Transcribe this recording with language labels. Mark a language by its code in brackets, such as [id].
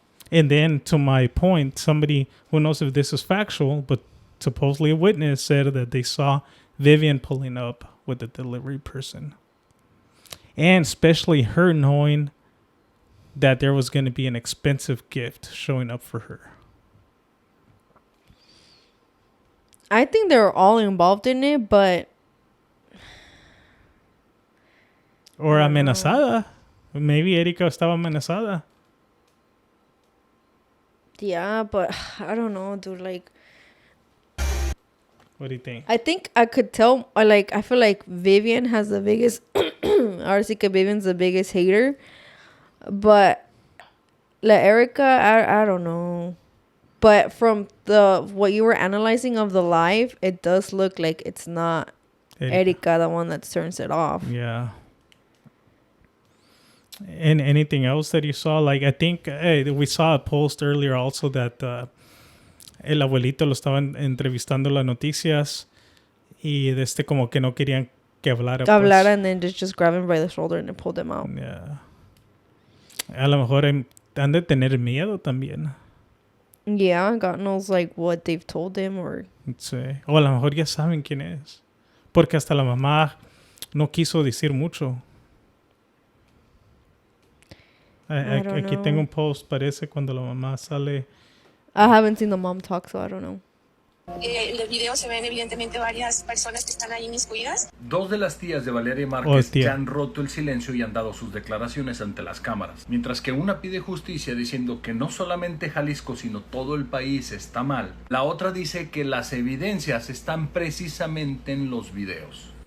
[en] And then, to my point, somebody who knows if this is factual, but supposedly a witness said that they saw Vivian pulling up with the delivery person. And especially her knowing that there was going to be an expensive gift showing up for her. I think they were all involved in it, but... Or [es] amenazada. [en] Maybe [es] Erika estaba amenazada. [en] Yeah, but I don't know, dude. Like, what do you think? I think I could tell. I feel like Vivian has the biggest. [es] Ahora sí que [en] Vivian's the biggest hater, but La Erika, I don't know. But from what you were analyzing of the live, it does look like it's not Erika the one that turns it off. Yeah. And anything else that you saw? Like, I think we saw a post earlier also that [es] el abuelito lo estaban entrevistando las noticias y como que no querían que hablara. [en] And then just grab him by the shoulder and pulled him out. Yeah. [es] A lo mejor han de tener miedo también. [en] Yeah, God knows like what they've told him or... [es] Sí. O a lo mejor ya saben quién es. Porque hasta la mamá no quiso decir mucho. Aquí tengo un post, parece, cuando la mamá sale. [en] I haven't seen the mom talk, so I don't know. [es] En el video se ven evidentemente varias personas que están ahí inmiscuidas. Dos de las tías de Valeria Marquez ya han roto el silencio y han dado sus declaraciones ante las cámaras. Mientras que una pide justicia diciendo que no solamente Jalisco, sino todo el país está mal. La otra dice que las evidencias están precisamente en los videos.